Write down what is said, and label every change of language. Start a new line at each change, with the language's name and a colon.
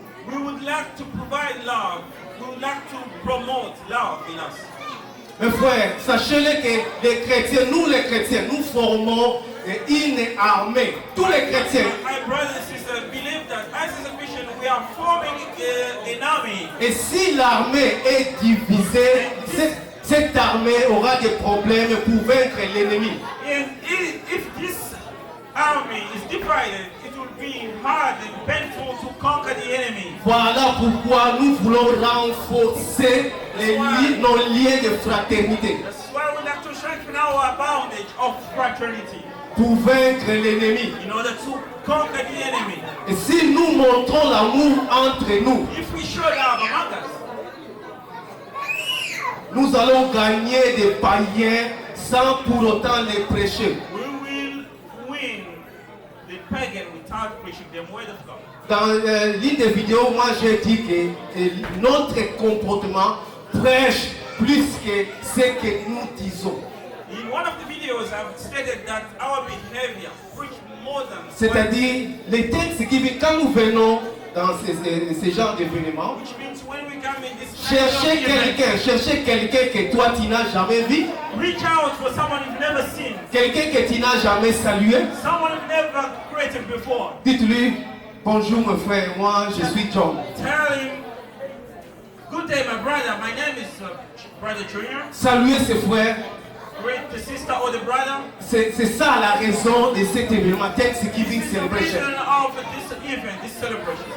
English: we would like to provide love. We would like to promote love in us.
French: Mes frères, sachez-le que les chrétiens, nous formons une armée. Tous les chrétiens.
English: My brothers and sisters believe that as a Christian we are forming an army.
French: Et si l'armée est divisée, cette armée aura des problèmes pour vaincre l'ennemi.
English: And if this army is divided, it will be hard and painful to conquer the enemy.
French: Voilà pourquoi nous voulons renforcer nos liens de fraternité
English: That's why we like to strengthen our bondage of fraternity
French: pour vaincre l'ennemi.
English: in order to conquer the enemy.
French: Et si nous montrons l'amour entre nous,
English: If we show love among us,
French: nous allons gagner des païens sans pour autant les prêcher.
English: we will win the pagan without preaching the word of God.
French: Dans l'une des vidéos, moi j'ai dit que notre comportement prêche plus que ce que nous disons.
English: In one of the videos, I've stated that our behavior preach more than words,
French: C'est-à-dire, les Thanksgiving, quand nous venons dans ce genre d'événements,
English: which means when we come in this
French: cherchez quelqu'un que toi tu n'as jamais vu,
English: reach out for someone you've never seen,
French: quelqu'un que tu n'as jamais salué.
English: someone you've never created before.
French: Dites-lui, bonjour mon frère, moi je suis John.
English: Tell him, good day, my brother. My name is Brother Junior.
French: Saluez ses frères.
English: Greet the sister or the brother.
French: C'est ça la raison de cet événement, Thanksgiving
English: This is the Celebration. reason of this event, this celebration.